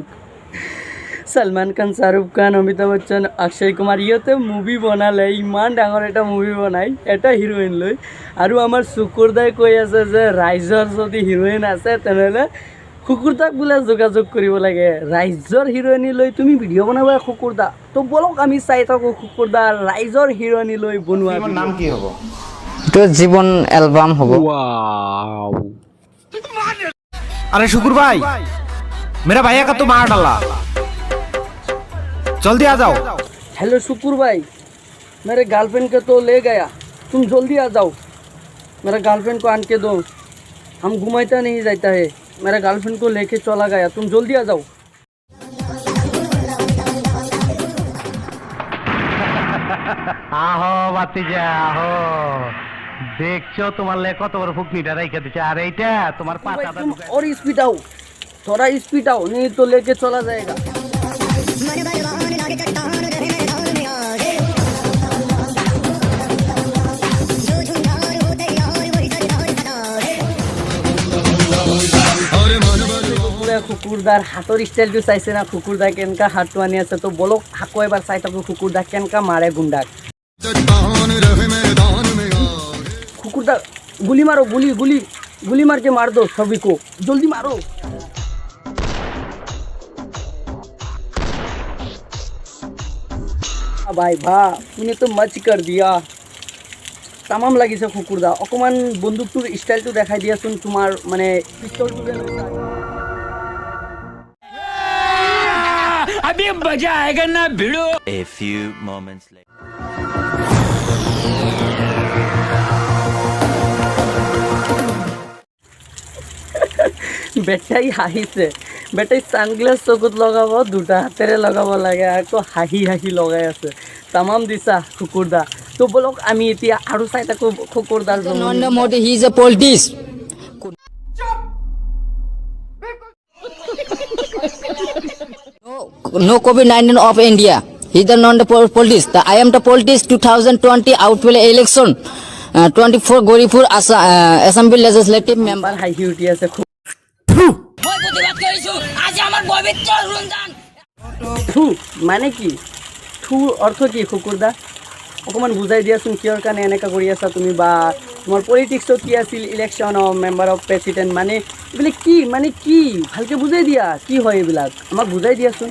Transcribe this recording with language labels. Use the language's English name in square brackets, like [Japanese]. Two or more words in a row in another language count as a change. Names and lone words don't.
[Assamese] সলমান খান, শ্বাহৰুখ খান, অমিতাভ বচ্চন, অক্ষয় কুমাৰ ইহঁতে মুভি বনালে, ইমান ডাঙৰ এটা মুভি বনাই এটা হিৰোইন লৈ, আৰু আমাৰ শুকুৰদাই কৈ আছে যে ৰাইজৰ যদি হিৰোইন আছে তেনেহ'লে শুকুৰদাক বোলে যোগাযোগ কৰিব লাগে। ৰাইজৰ হিৰোইনী লৈ তুমি ভিডিঅ' বনাবা শুকুৰদা? তো বলক আমি চাই থাকোঁ শুকুৰদা ৰাইজৰ হিৰোইনী লৈ বনোৱা। নাম কি হ'ব? এইটো জীৱন এলবাম হ'ব। [Hindi] अरे शुकुर भाई, मेरा भैया का तो मार डाला, जल्दी आ जाओ। हेलो शुकुर भाई, मेरे गर्लफ्रेंड को तो ले गया, तुम जल्दी आ जाओ। मेरा गर्लफ्रेंड को आन के दो, हम घुमाता नहीं जाता है, मेरा गर्लफ्रेंड को लेके चला गया, तुम जल्दी आ जाओ। [Bangla] আহো বাতিজা আহো, দেখছো তোমার লে কত বড় ফুকনিটা রাইখা দিছে, আর এইটা তোমার [Hindi] भाई, [Bangla] পাতাটা [Hindi] तुम और स्पीड आओ, थोड़ा स्पीड आओ, नहीं तो लेके चला जाएगा। [Assamese] শুকুৰদাৰ হাতৰ ষ্টাইলটো চাইছে না? শুকুৰদা কেনেকা হাতটো আনি আছে। তো বলক আকৌ এবাৰ চাই থাকোঁ শুকুৰদা কেনেকা মাৰে গুণ্ডাক। [Hindi] শুকুরদা গুলি मारो, गुली मार के मार दो सभी को, जल्दी मारो। भाई तूने तो मच कर दिया, [Assamese] তামাম লাগিছে শুকুৰদা। অকণমান বন্দুকটোৰ ষ্টাইলটো দেখাই দিয়াচোন, তোমাৰ মানে পিষ্টলটো যে [Hindi] अभी मजा आएगा ना भिड़ो। [English] A few moments later. [Assamese] বেটাই হাঁহিছে। বেটাই ছানগ্লাছ চকুত লগাব, দুটা হাতেৰে লগাব লাগে, আকৌ হাঁহি লগাই আছে। তামাম দিছা শুকুৰদা। তো বলক আমি এতিয়া আৰু চাই থাকোঁ শুকুৰদাৰ। [English] Nanda Modi, he is a politics. No COVID-19 of India. He is the non-politics. I am the politics. 2020 outwell election. 24 Goripur Assembly Legislative Member. [Assamese] হাঁহি উঠি আছে খুব। থু মানে কি? থু অৰ্থ কি শুকুৰদা? অকণমান বুজাই দিয়াচোন, কিহৰ কাৰণে এনেকুৱা কৰি আছা তুমি, বা তোমাৰ পলিটিক্সত কি আছিল [English] election of member of president [Assamese] মানে এইবিলাক কি ভালকৈ বুজাই দিয়া কি হয় এইবিলাক আমাক বুজাই দিয়াচোন